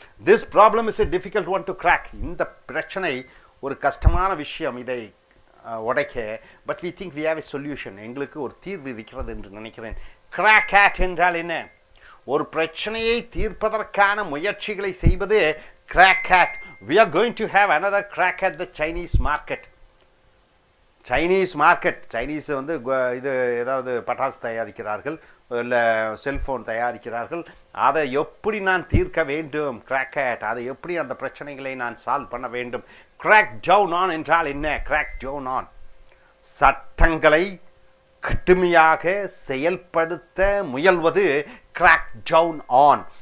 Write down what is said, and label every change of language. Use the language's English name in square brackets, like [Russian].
[English] This problem is a difficult one to crack. [Tamil] இந்த பிரச்சனை ஒரு கஷ்டமான விஷயம் இதை உடைக்க. [English] But we think we have a solution. [Tamil] எங்களுக்கு ஒரு தீர்வு இருக்கிறது என்று நினைக்கிறேன். கிராக் அட் என்றால் என்ன? ஒரு பிரச்சனையை தீர்ப்பதற்கான முயற்சிகளை செய்வது crack at. We are going to have [English] another crack at the Chinese market. Chinese market. [Tamil] Chinese இது ஏதாவது பட்டாசு தயாரிக்கிறார்கள், இல்லை செல்ஃபோன் தயாரிக்கிறார்கள். அதை எப்படி நான் தீர்க்க வேண்டும்? Crack at. அதை எப்படி அந்த பிரச்சனைகளை நான் சால்வ் பண்ண வேண்டும்? கிராக் டவுன் ஆன் என்றால் என்ன? கிராக் டவுன் ஆன் சட்டங்களை கடுமையாக செயல்படுத்த முயல்வது கிராக் டவுன் ஆன்.